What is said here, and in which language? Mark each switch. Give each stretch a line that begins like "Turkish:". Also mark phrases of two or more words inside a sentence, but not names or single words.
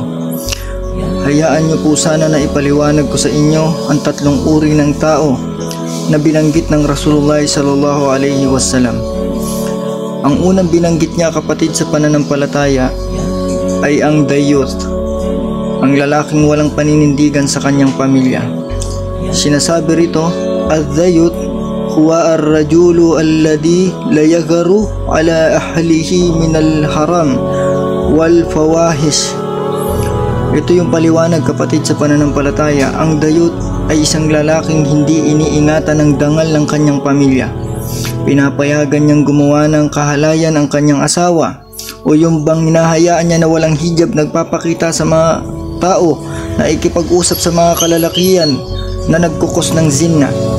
Filipino: Hayaan niyo po sana na ipaliwanag ko sa inyo ang tatlong uri ng tao na binanggit ng Rasulullah
Arabic: صلى الله عليه وسلم.
Filipino: Ang unang binanggit niya kapatid sa pananampalataya ay ang dayut, ang lalaking walang paninindigan sa kanyang pamilya. Sinasabi rito,
Arabic: "الديوث هو الرجل الذي لا يغار على أهله من الحرام والفواحش."
Filipino: Ito yung paliwanag kapatid sa pananampalataya. Ang dayut ay isang lalaking hindi iniingatan ng dangal ng kanyang pamilya. Pinapayagan niyang gumawa ng kahalayan ang kanyang asawa, o yung bang hinahayaan niya na walang hijab, nagpapakita sa mga tao na ikipag-usap sa mga kalalakihan na nagkukos ng zina.